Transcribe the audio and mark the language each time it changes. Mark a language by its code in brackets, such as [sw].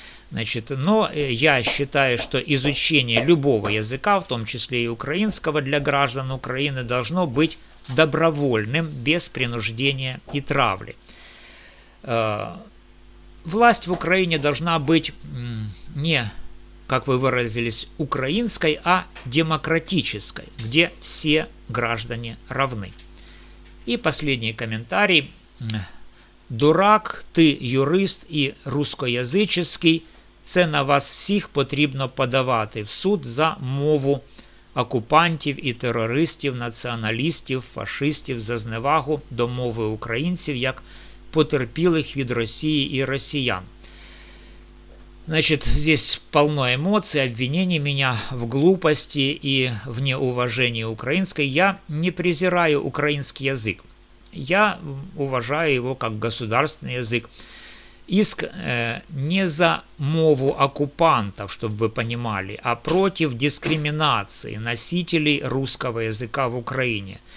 [ru] Значит, но я считаю, что изучение любого языка, в том числе и украинского, для граждан Украины должно быть добровольным, без принуждения и травли. Власть в Украине должна быть не, как вы выразились, украинской, а демократической, где все граждане равны. И последний комментарий. [uk] Дурак, ти юрист і рускоязичний, це на вас всіх потрібно подавати в суд за мову окупантів і терористів, націоналістів, фашистів, за зневагу до мови українців, як потерпілих від Росії и россиян. [ru] Значит, здесь полно эмоций, обвинений меня в глупости и в неуважении украинской. Я не презираю украинский язык. Я уважаю его как государственный язык. Иск не за мову оккупантов, чтобы вы понимали, а против дискриминации носителей русского языка в Украине.